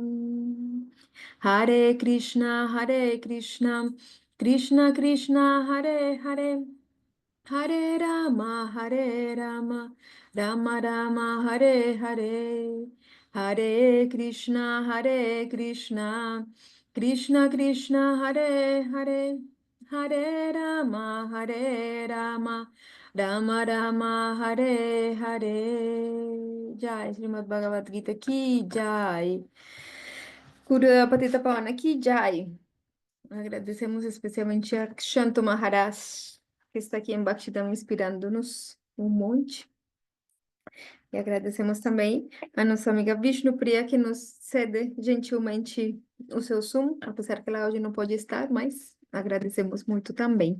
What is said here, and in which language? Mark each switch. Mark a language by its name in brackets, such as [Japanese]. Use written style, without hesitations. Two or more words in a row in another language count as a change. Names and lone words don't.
[Sanskrit] Hare Krishna, Krishna Krishna, Hare Hare, Hare Rama, Rama Rama, Hare Hare, Hare Krishna, Krishna Krishna, Hare Hare, Hare Rama, Rama Rama, Hare Hare. [Hindi] Jai, Srimad Bhagavad Gita ki Jai. Guru Patita Pavana ki Jai. [Portuguese] Agradecemos especialmente a Kshanto Maharaj, que está aqui em Bhaktivedanta inspirando-nos um monte. E agradecemos também a nossa amiga Vishnu Priya, que nos cede gentilmente o seu Zoom, apesar que ela hoje não pode estar, mas agradecemos muito também.